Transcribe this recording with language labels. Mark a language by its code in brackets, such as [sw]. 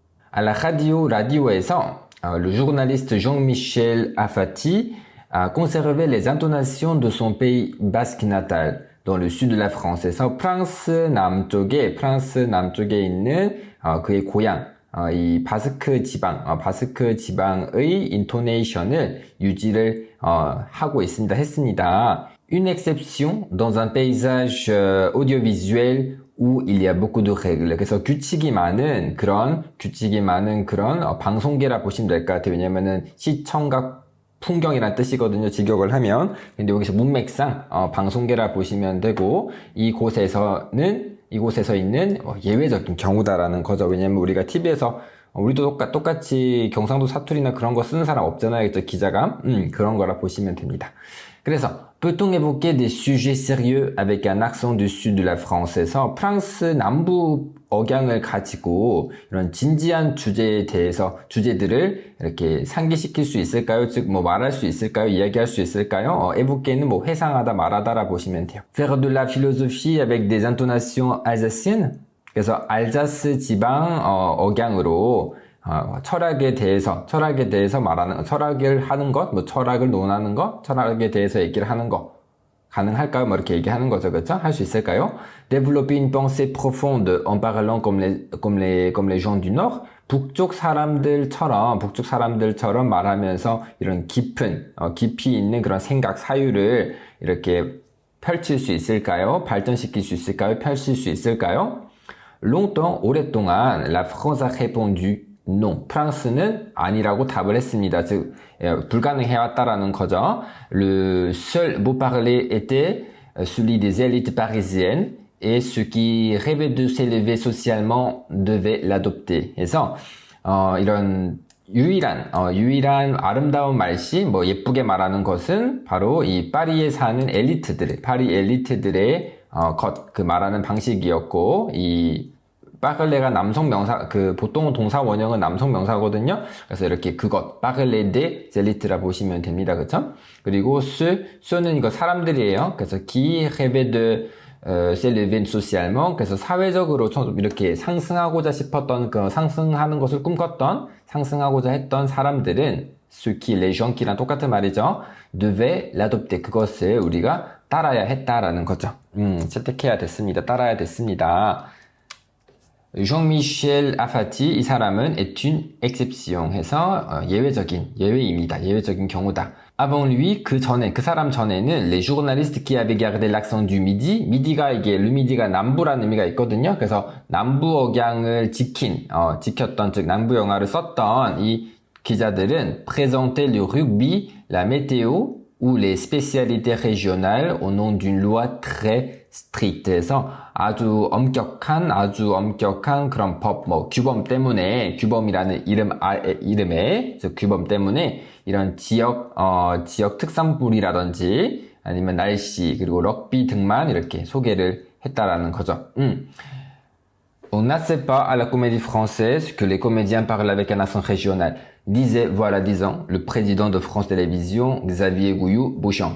[fr] À la radio에서 le journaliste Jean-Michel Afati a conservé les intonations de son pays basque natal dans le sud de la France. [ko] 그래서 프랑스 남쪽에 있는 그의 고향 이 바스크 지방의 인토네이션을 유지를 하고 있습니다. 했습니다. [fr] Une exception dans un paysage audiovisuel où il y a beaucoup de règles. [ko] 그래서 규칙이 많은 그런 방송계라 보시면 될 것 같아요. 왜냐면은 시청각 풍경이란 뜻이거든요. 직역을 하면. 근데 여기서 문맥상 방송계라 보시면 되고 이곳에서 있는 예외적인 경우다라는 거죠. 왜냐면 우리가 TV에서 우리도 똑같이 경상도 사투리나 그런 거 쓰는 사람 없잖아요. 기자가. 그런 거라 보시면 됩니다. 그래서 [fr] peut-on évoquer des sujets sérieux avec un accent du sud de la France [ko] 에서 프랑스 남부 억양을 가지고 이런 진지한 주제들을 이렇게 상기시킬 수 있을까요? 즉 말할 수 있을까요? 이야기할 수 있을까요? évoquer는 회상하다 말하다라 보시면 돼요. [fr] Faire de la philosophie avec des intonations alsaciennes. [ko] 그래서 알자스 지방 억양으로 철학에 대해서 말하는 철학을 하는 것, 철학을 논하는 것, 철학에 대해서 얘기를 하는 것 가능할까요? 이렇게 얘기하는 거죠, 그렇죠? 할 수 있을까요? [fr] Développer une pensée profonde en parlant comme les gens du Nord. [ko] 북쪽 사람들처럼 말하면서 이런 깊이 있는 그런 생각, 사유를 이렇게 펼칠 수 있을까요? 발전시킬 수 있을까요? 펼칠 수 있을까요? [fr] Longtemps, [ko] 오랫동안, [fr] la France a répondu non. [ko] 프랑스는 아니라고 답을 했습니다. 즉, 불가능해왔다라는 거죠. [fr] Le seul beau parler était celui des élites parisiennes et ceux qui rêvaient de s'élever socialement devaient l'adopter. [ko] 그래서, 이런 유일한 아름다운 말씨, 예쁘게 말하는 것은 바로 이 파리 엘리트들의 말하는 방식이었고, 이 빠글레가 남성 명사, 보통 동사 원형은 남성 명사거든요. 그래서 이렇게 빠글레 데 젤리트라 보시면 됩니다. 그쵸? 그리고 는 이거 사람들이에요. 그래서 [fr] qui rêvait de s'élever socialement. [ko] 그래서 사회적으로 좀 이렇게 상승하고자 싶었던, 상승하는 것을 상승하고자 했던 사람들은 [fr] ceux qui, les gens qui [ko] 랑 똑같은 말이죠. [fr] devait l'adopter. [ko] 그것을 우리가 따라야 했다라는 거죠. 채택해야 됐습니다. 따라야 됐습니다. Jean-Michel Afati, 이 사람은 [fr] est une exception [ko] 해서 예외입니다. 예외적인 경우다. [fr] Avant lui, [ko] 그 사람 전에는 [fr] les journalistes qui avaient gardé l'accent du midi, le midi가 남부라는 의미가 있거든요. [ko] 그래서 남부 억양을 지켰던, 즉 남부 영화를 썼던 이 기자들은 [fr] présentaient le rugby, la météo ou les spécialités régionales au nom d'une loi très stricte. [ko] 해서 아주 엄격한 그런 법, 규범이라는 이름에, 규범 때문에 이런 지역 특산물이라든지 아니면 날씨, 그리고 럭비 등만 이렇게 소개를 했다라는 거죠. [fr] On n'assait pas à la comédie française que les comédiens parlaient avec un accent régional. disait le président de France Télévisions, Xavier Gouilloux-Beauchamp.